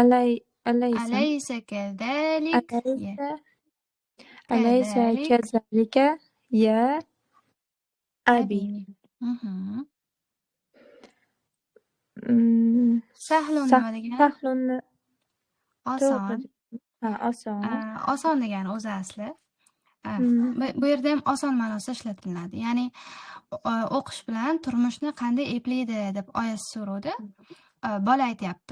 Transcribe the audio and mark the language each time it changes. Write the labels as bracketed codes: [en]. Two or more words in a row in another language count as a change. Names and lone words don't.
[ar] أليس كذلك؟ أليس كذلك كذلك يا أبي؟ أبي. مهم. سهل [uz] Sahlun nima degani? to'g'ri. Oson. Oson. Oson degani o'zi asli. Mm. Bu yerda ham oson ma'nosida ishlatiladi. Ya'ni o'qish bilan turmushni qanday eplaydi deb oyasi so'rovdi. Bola aytyapti.